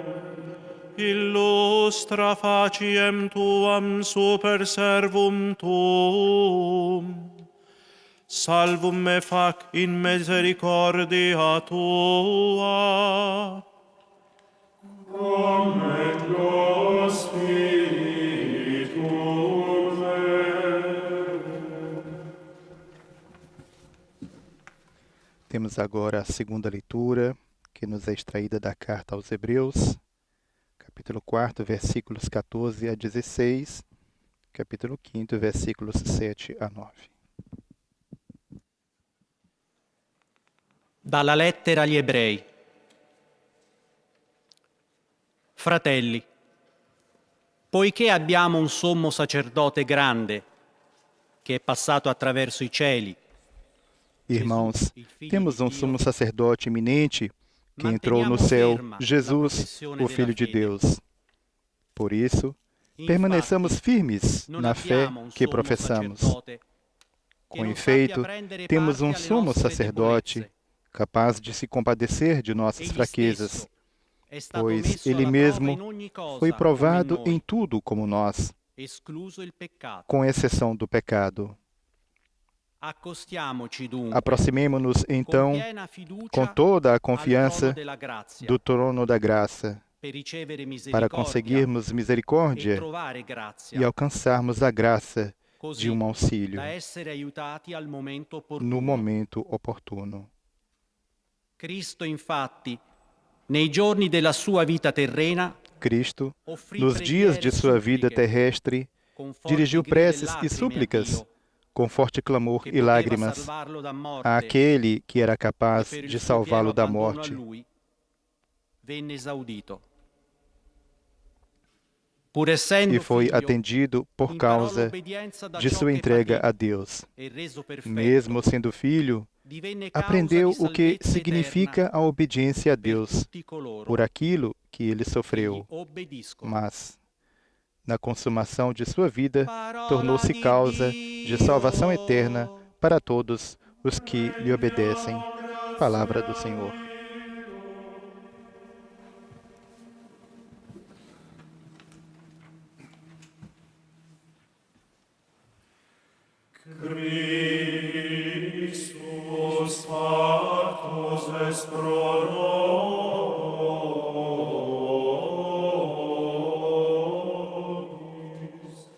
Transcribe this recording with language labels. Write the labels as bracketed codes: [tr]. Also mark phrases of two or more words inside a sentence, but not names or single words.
[la] Illustra faciem Tuam super servum Tuum. Salvum me fac in misericordia Tua. Commendo spiritum meum. [pt] Temos agora a segunda leitura, que nos é extraída da carta aos Hebreus, capítulo 4, versículos 14 a 16, capítulo 5, versículos 7 a 9. [it] Dalla lettera agli Ebrei. Fratelli, poiché abbiamo un sommo sacerdote grande, che è passato attraverso i cieli, [pt] Irmãos, temos um sumo sacerdote eminente que entrou no céu, Jesus, o Filho de Deus. Por isso, permaneçamos firmes na fé que professamos. Com efeito, temos um sumo sacerdote capaz de se compadecer de nossas fraquezas, pois Ele mesmo foi provado em tudo como nós, com exceção do pecado. [it] Accostiamoci dunque [pt] Aproximemo-nos então [it] con piena fiducia [pt] com toda a [it] al [pt] confiança [it] trono della grazia, [pt] do trono da graça, [it] per ricevere [pt] para [it] misericordia [pt] conseguirmos [it] e [pt] misericórdia [it] trovare grazia, [pt] e alcançarmos a graça [it] così [pt] de um auxílio [it] da essere aiutati al momento [pt] no [it] opportuno. [pt] momento oportuno. [it] Cristo, infatti, nei giorni della sua vita terrena, [pt] Cristo, [it] offrì [pt] nos dias [it] preghiere [pt] de [it] e [pt] sua vida [it] suppliche [pt] terrestre, [it] con forti [pt] dirigiu [it] grida e [pt] preces e [it] lacrime a [pt] súplicas [it] Dio, [pt] com forte clamor [it] che [pt] e [it] poteva [pt] lágrimas [it] salvarlo da morte, [pt] àquele que era [it] e [pt] capaz [it] per il [pt] de [it] suo pieno [pt] salvá-lo da [it] abbandono a [pt] morte. [it] lui, venne esaudito. Pur essendo [pt] E foi [it] figlio, [pt] atendido por [it] imparò [pt] causa [it] l'obbedienza da [pt] de [it] ciò [pt] sua [it] che [pt] entrega [it] patì, [pt] a Deus. [it] e reso perfetto, [pt] Mesmo sendo filho, [it] divenne causa [pt] aprendeu [it] di [pt] o que [it] salvezza [pt] significa [it] eterna [pt] a obediência a [it] per [pt] Deus [it] tutti coloro [pt] por aquilo que ele [it] che gli [pt] sofreu, [it] obbediscono. [pt] mas, na consumação de sua vida, [it] Parola [pt] tornou-se [it] di [pt] causa de salvação eterna [it] Dio. [pt] para todos os que lhe obedecem. Palavra do Senhor. [la] Christus pactus est pro nobis.